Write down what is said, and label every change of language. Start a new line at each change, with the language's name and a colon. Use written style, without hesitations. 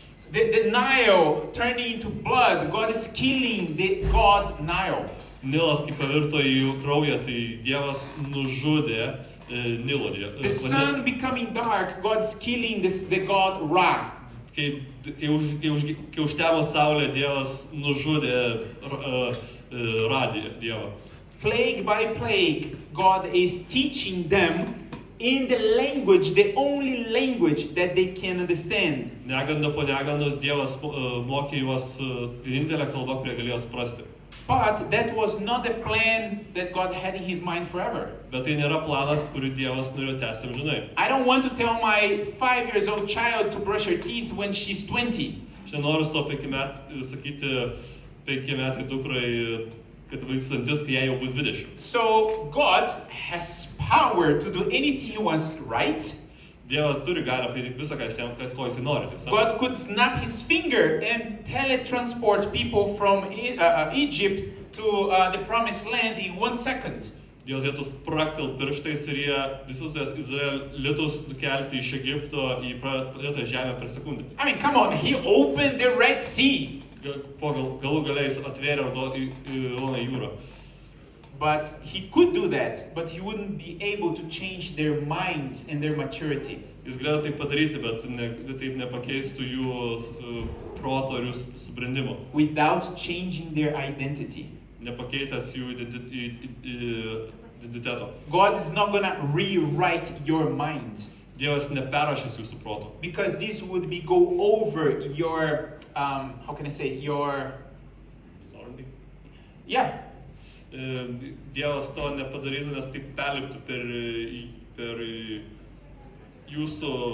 English: The Nile turning into blood, God is killing the god Nile.
Lithuanian: Nilas, kai pavirto į kraują, tai Dievas nužudė Nilo Dievą.
English: The sun becoming dark, God's killing the god Ra.
Lithuanian: Kai užtemo saulė, Dievas nužudė Ra Dievą.
English: Plague by plague, God is teaching them in the language, the only language that they can understand.
Lithuanian: Neganda po negandos Dievas mokė juos vienintelę kalbą, kurią galėjo suprasti.
English: But that was not the plan that God had in his mind forever.
Lithuanian: Bet tai nėra planas, kurį Dievas norėjo tęsti amžinai.
English: I don't want to tell my 5-year-old child to brush her teeth when she's 20.
Lithuanian: Aš nenoriu savo sakyti 5 metai dukrai, kad valyti dantis, kai jai jau bus 20.
English: So God has power to do anything he wants, right?
Lithuanian: Dievas turi galią padaryti visą, ko jisai nori. Tiesa.
English: God could snap his finger and teletransport people from Egypt to the promised land in 1 second.
Lithuanian: Dievas galėtų spraktelti pirštais ir jie visus Izraelitus nukelti iš Egipto į pradėtą žemę per sekundę.
English: I mean, come on, he opened the Red Sea.
Lithuanian: Po galų galiais atvėrė Raudoną jūrą.
English: But he could do that, but he wouldn't be able to change their minds and their maturity.
Lithuanian: Jis galėjo tai padaryti, bet taip nepakeistų jų proto ir jų subrendimo.
English: Without changing their identity.
Lithuanian: Nepakeitęs jų identiteto.
English: God is not going to rewrite your mind.
Lithuanian: Dievas neperrašys jūsų proto.
English: Because this would be go over your, how can I say, your... Sorry. Yeah.
Lithuanian: Dievas to nepadarytų, nes taip perliptų per jūsų